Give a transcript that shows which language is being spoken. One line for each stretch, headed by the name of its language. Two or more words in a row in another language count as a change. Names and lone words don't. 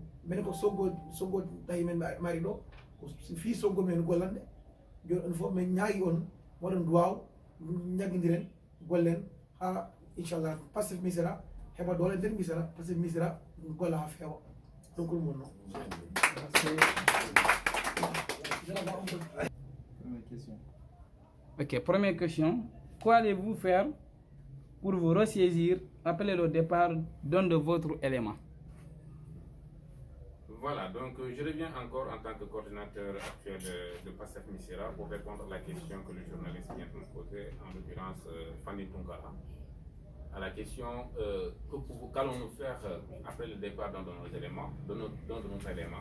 Fula: Minen ko Sonko tawi men mari ɗo fi Sonko men gollande joni on fof min ñaagui on moɗon duwaw jaggodiren gollen ha inchallah PASTEF Missirah heɓa doole nder Missirah, PASTEF Missirah golla ha feewa ɗum ko ɗum wonno.
French: Ok, première question. Quoi allez-vous faire pour vous ressaisir, appeler le départ d'un de votre élément? Voilà, donc je reviens encore en tant que coordinateur actuel de PASTEF Missirah pour répondre à la question que le journaliste vient de me poser, en l'occurrence Fanny Tunkara, à la question qu'allons-nous faire après le départ d'un de nos éléments, notre élément.